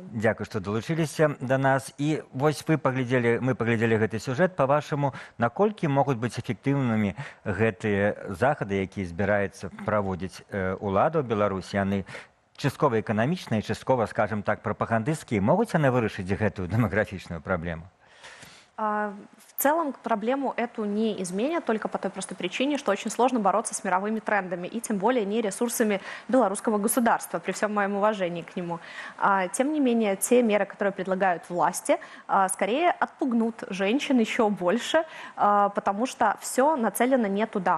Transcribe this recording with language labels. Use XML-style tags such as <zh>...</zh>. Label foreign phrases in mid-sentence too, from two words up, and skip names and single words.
<be>Дзякуй, што далучыліся да нас. І вось мы паглядзелі гэты сюжэт. Па-вашаму, наколькі могуць быць эфектыўнымі гэтыя захады, якія збіраецца праводзіць улада ў Беларусі? Яны часткова эканамічныя, часткова,</be> <ru>скажем так,</ru> <be>прапагандысцкія. Могуць яны вырашыць гэтую дэмаграфічную праблему?</be> <ru>В целом проблему эту не изменят только по той простой причине, что очень сложно бороться с мировыми трендами и тем более не ресурсами белорусского государства, при всем моем уважении к нему. Тем не менее, те меры, которые предлагают власти, скорее отпугнут женщин еще больше, потому что все нацелено не туда.</ru>